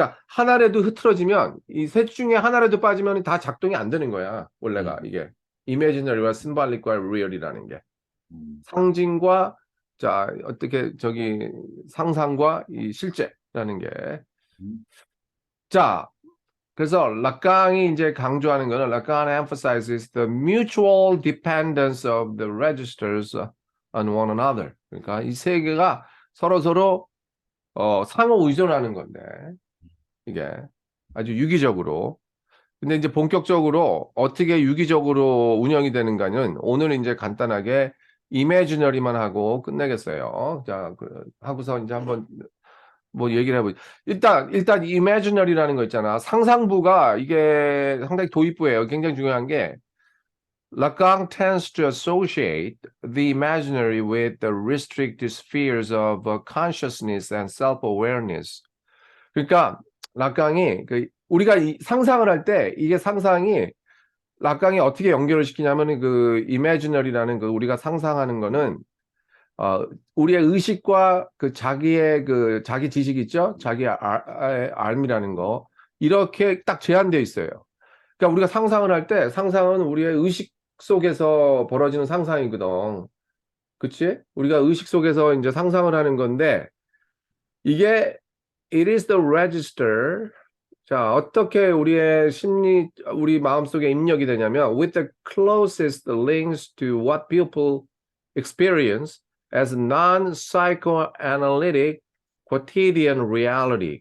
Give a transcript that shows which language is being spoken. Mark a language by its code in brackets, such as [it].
[ko] 그러니까 하나라도 흐트러지면 이 셋 중에 하나라도 빠지면 다 작동이 안 되는 거야. 원래가 이게 imaginary와 symbolic과 real이라는 게 상징과 자 어떻게 저기 상상과 이 실제라는 게 자. 그래서 락강이 이제 강조하는 거는 락강 [en] emphasizes the mutual dependence of the registers on one another. [ko] 그러니까 이 세 개가 서로 상호 의존하는 건데 이게 아주 유기적으로. 근데 이제 본격적으로 어떻게 유기적으로 운영이 되는가는 오늘 이제 간단하게 이미지너리만 하고 끝내겠어요. 자, 하고서 이제 한번 뭐 얘기를 해보죠. 일단 imaginary라는 거 있잖아. 상상부가 이게 상당히 도입부예요. 굉장히 중요한 게 [en] Lacan tends to associate the imaginary with the restricted spheres of consciousness and self-awareness. [ko] 그러니까 락강이 우리가 상상을 할 때 이게 상상이 락강이 어떻게 연결을 시키냐면 그 imaginary라는 그 우리가 상상하는 거는 우리의 의식과 그 자기의 그 자기 지식 있죠? 자기의 알미라는 거 이렇게 딱 제한되어 있어요. 그러니까 우리가 상상을 할 때 상상은 우리의 의식 속에서 벌어지는 상상이거든. 그치? 우리가 의식 속에서 이제 상상을 하는 건데, 이게 [en] it is the register. [ko] 자, 어떻게 우리의 심리, 우리 마음속에 입력이 되냐면, [en] with the closest links to what people experience as non-psychoanalytic quotidian reality.